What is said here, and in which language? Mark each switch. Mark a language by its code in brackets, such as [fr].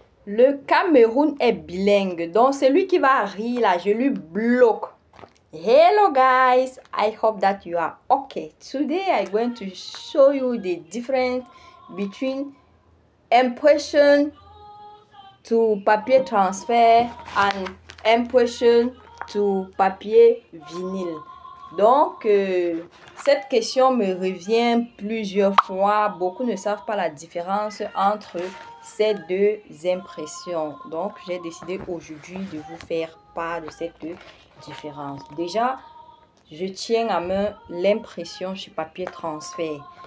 [fr] Le Cameroun est bilingue, donc celui qui va rire là, je lui bloque. [en] Hello guys, I hope that you are okay. Today I'm going to show you the difference between impression to papier transfert and impression to papier vinyle. [fr] Donc, cette question me revient plusieurs fois. Beaucoup ne savent pas la différence entre ces deux impressions. Donc, j'ai décidé aujourd'hui de vous faire part de cette différence. Déjà, je tiens à main l'impression sur papier transfert.